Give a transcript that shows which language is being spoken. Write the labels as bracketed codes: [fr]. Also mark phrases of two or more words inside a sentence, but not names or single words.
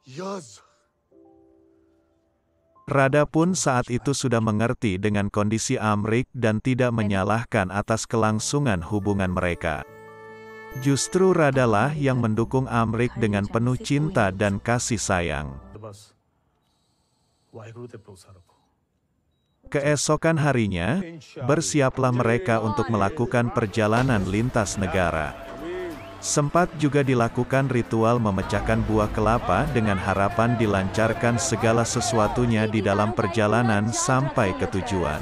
[id] Yaz. Rada pun saat itu sudah mengerti dengan kondisi Amrik dan tidak menyalahkan atas kelangsungan hubungan mereka. Justru Radalah yang mendukung Amrik dengan penuh cinta dan kasih sayang. [pa] ਬਸ ਵਾਹਿਗੁਰੂ ਤੇ ਭਰੋਸਾ ਰੱਖੋ [id] Keesokan harinya, bersiaplah mereka untuk melakukan perjalanan lintas negara. Sempat juga dilakukan ritual memecahkan buah kelapa dengan harapan dilancarkan segala sesuatunya di dalam perjalanan sampai ke tujuan.